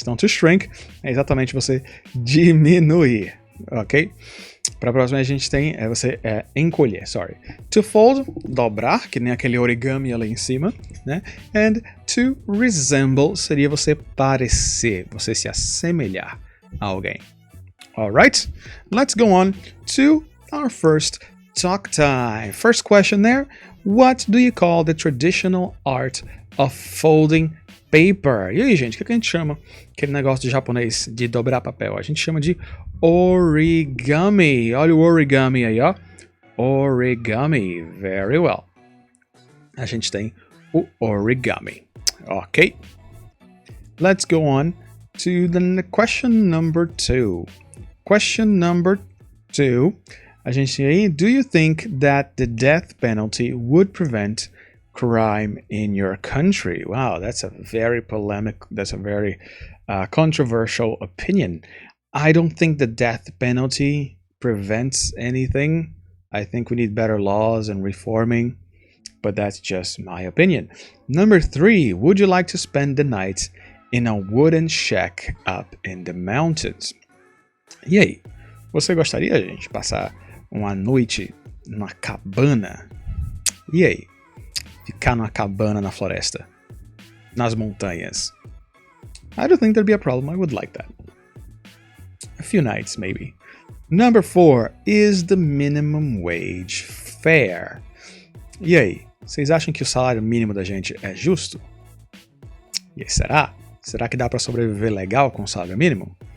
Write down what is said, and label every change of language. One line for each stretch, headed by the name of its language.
Portuguese: Então,
English: to shrink
Portuguese: é exatamente você diminuir, ok? Para a próxima a gente tem você encolher,
English: sorry. To fold,
Portuguese: dobrar, que nem aquele origami ali em cima, né?
English: And to resemble
Portuguese: seria você parecer, você se assemelhar a alguém.
English: Alright, let's go on to our first talk time. First question there, what do you call the traditional art of folding paper?
Portuguese: E aí, gente, o que a gente chama aquele negócio de japonês de dobrar papel? A gente chama de origami. Olha o origami aí, ó. Origami.
English: Very well.
Portuguese: A gente tem o origami. Ok.
English: Let's go on to the question number 2. Question number 2.
Portuguese: A gente tem aí,
English: do you think that the death penalty would prevent crime in your country? Wow, that's a very polemic, that's a very controversial opinion. I don't think the death penalty prevents anything. I think we need better laws and reforming, but that's just my opinion. Number 3, would you like to spend the night in a wooden shack up in the mountains?
Portuguese: E aí, você gostaria, gente, de passar uma noite numa cabana? E aí? Ficar numa cabana na floresta, nas montanhas.
English: I don't think there'd be a problem. I would like that. A few nights, maybe. Number 4, is the minimum wage fair?
Portuguese: E aí, vocês acham que o salário mínimo da gente é justo? E aí, será? Será que dá para sobreviver legal com o salário mínimo?